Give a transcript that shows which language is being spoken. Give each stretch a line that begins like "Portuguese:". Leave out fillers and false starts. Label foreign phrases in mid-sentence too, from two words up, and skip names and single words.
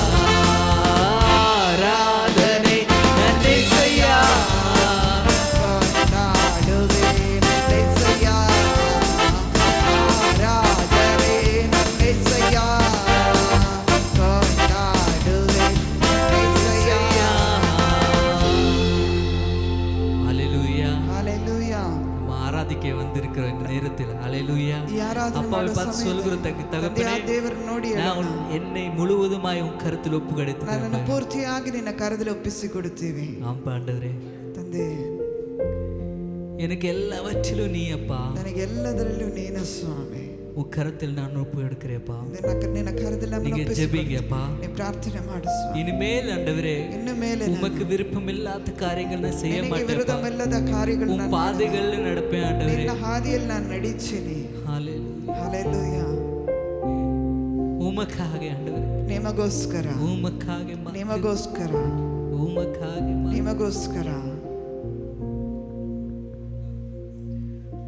Kannada: ಆರಾಧನೆ ನನ್ನೆಸಯ್ಯ ಕೊಂಡಾಡುವೆ ನನ್ನೆಸಯ್ಯ. ಆರಾಧನೆ ನನ್ನೆಸಯ್ಯ ಕೊಂಡಾಡುವೆ ನನ್ನೆಸಯ್ಯ.
Tamil: ஹல்லேலூயா. ஹல்லேலூயா. நம்ம ஆராதிக்க வந்திருக்கிற இந்த நேரத்தில் ஹல்லேலூயா.
Kannada: ಈ ಆರಾಧನೆ
Tamil: அப்பாவை
Kannada: ಮಾಡೋ
Tamil: பார்த்து சொல்லுகிற தகப்பனே,
Kannada: ತಂದೆಯಾದ ದೇವರನ್ನು ನೋಡಿ
Tamil: நான் என்னை முழுவதுமாய் உன் கருத்தில்
Kannada: ನನ್ನನ್ನು
Tamil: ஒப்புக்கொடுத்தேன்.
Kannada: ಪೂರ್ತಿಯಾಗಿ ನಿನ್ನ ಕರದಲ್ಲಿ ಒಪ್ಪಿಸಿಕೊಡುತ್ತೀವಿ
Tamil: ஆம் ஆண்டவரே,
Kannada: ತಂದೆ.
Tamil: எனக்கு எல்லாவற்றிலும் நீ அப்பா.
Kannada: ನನಗೆ ಎಲ್ಲದರಲ್ಲೂ ನೀನು ಸ್ವಾಮಿ.
Tamil: உன் கரத்தில் நான் ஒப்பு எடுக்கிறேப்பா.
Kannada: ನಿನ್ನ ಕರದಲ್ಲಿ ನಮ್ಮನ್ನು
Tamil: நீங்க
Kannada: ಒಪ್ಪಿಸಿಕೊಡು.
Tamil: ஜெபிங்கப்பா.
Kannada: ನೀ ಪ್ರಾರ್ಥನೆ ಮಾಡು ಸ್ವಾಮಿ.
Tamil: இனிமேல் ஆண்டவரே
Kannada: ಇನ್ನು ಮೇಲೆ
Tamil: உமக்கு விருப்பம் இல்லாத காரியங்கள் நான் செய்ய
Kannada: ನಿನಗೆ
Tamil: மாட்டேன்.
Kannada: ವಿರುದ್ಧವಿಲ್ಲದ ಕಾರ್ಯಗಳು
Tamil: உன்
Kannada: ನಾನು
Tamil: பாதைகள்ல நடப்பேன் ஆண்டவரே.
Kannada: ನಿನ್ನ ಹಾದಿಯಲ್ಲಿ ನಾನು ನಡೀತೀನಿ.
Tamil: ஹல்லேலூயா.
Kannada: ಹಲ್ಲೆಲೂಯಾ.
Tamil: உமக்காக ஆண்டவரே,
Kannada: ನಿಮಗೋಸ್ಕರ
Tamil: உமக்காக
Kannada: ನಿಮಗೋಸ್ಕರ
Tamil: உமக்காக
Kannada: ನಿಮಗೋಸ್ಕರ